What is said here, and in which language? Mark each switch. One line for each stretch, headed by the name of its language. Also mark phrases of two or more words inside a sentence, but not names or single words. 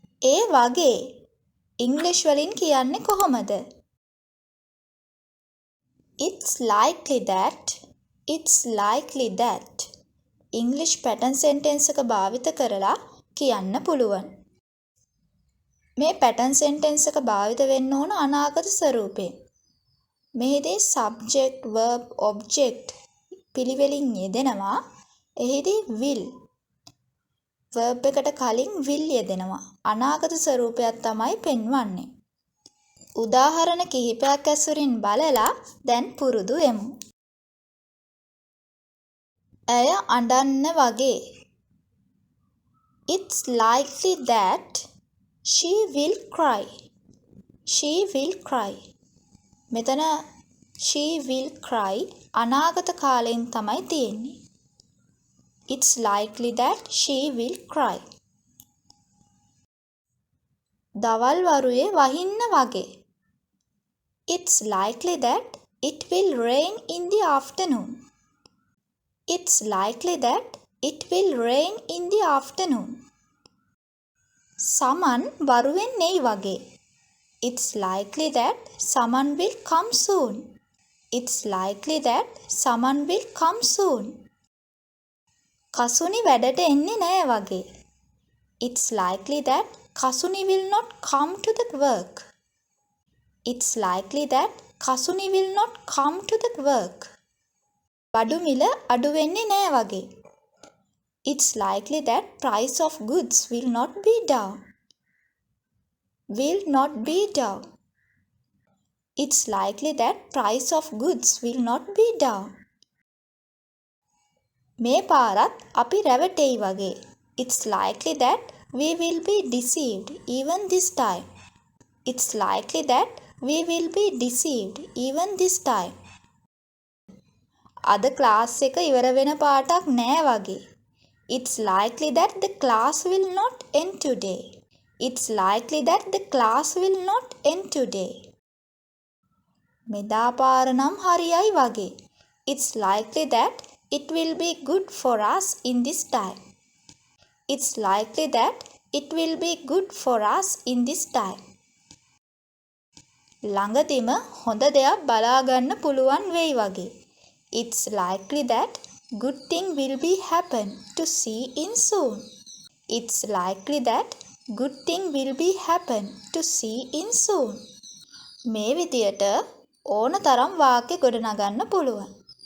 Sinhala: ඒ වගේ ඉංග්‍රීසි වලින් කියන්නේ කොහොමද?
English: It's likely that
Sinhala: ඉංග්‍රීසි
English: pattern sentence
Sinhala: එක භාවිත කරලා කියන්න පුළුවන්. මේ
English: pattern sentence
Sinhala: එක භාවිත වෙන්න ඕන අනාගත ස්වරූපයෙන්. මෙහිදී
English: subject verb object
Sinhala: පිළිවෙලින් යෙදෙනවා. එහිදී
English: will verb
Sinhala: එකට කලින් will යෙදෙනවා. අනාගත ස්වරූපයක් තමයි පෙන්වන්නේ. උදාහරණ කිහිපයක් ඇසුරින් බලලා දැන් පුරුදු වෙමු. ඇය අඬන්න වගේ.
English: It's likely that she will cry. She will cry. මෙතන she will cry
Sinhala: අනාගත කාලයෙන් තමයි තියෙන්නේ.
English: It's likely that she will cry.
Sinhala: දවල් වරුවේ වහින්න වගේ.
English: It's likely that it will rain in the afternoon. It's likely that it will rain in the afternoon.
Sinhala: සමන් වරුවෙන් එයි වගේ.
English: It's likely that someone will come soon. It's likely that someone will come soon.
Sinhala: කසුනි වැඩට එන්නේ නෑ වගේ.
English: It's likely that Kasuni will not come to the work. It's likely that Kasuni will not come to the work.
Sinhala: බඩු මිල අඩු වෙන්නේ නෑ වගේ.
English: It's likely that price of goods will not be down. Will not be down. It's likely that price of goods will not be down.
Sinhala: මේ පාරත් අපි රැවටෙයි වගේ.
English: It's likely that we will be deceived even this time. It's likely that we will be deceived even this time.
Sinhala: අද ක්ලාස් එක ඉවර වෙන පාටක් නෑ වගේ.
English: It's likely that the class will not end today. It's likely that the class will not end today.
Sinhala: මෙදා පාර නම් හරියයි වගේ.
English: It's likely that it will be good for us in this time. It's likely that it will be good for us in this time.
Sinhala: ළඟදිම හොඳ දෙයක් බලා ගන්න පුළුවන් වෙයි වගේ.
English: It's likely that good thing will be happen to see in soon. It's likely that good thing will be happen to see in soon.
Sinhala: මේ විදියට ඕන තරම් වාක්‍ය ගොඩනගන්න පුළුවන්.